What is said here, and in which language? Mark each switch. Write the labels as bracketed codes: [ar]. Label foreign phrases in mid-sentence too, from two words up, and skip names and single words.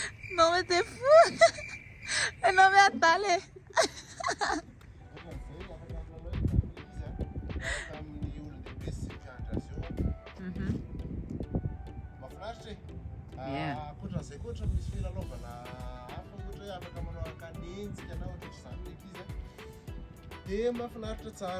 [fr] Non mais t'es fou. Non mais attends les. [mg] Koatra'izay koatra misy filalaovana hafa ohatra hoe afaka manao akanenjika na ohatra ohatr'izany ndraiky izy dia mahafinaritra tsara.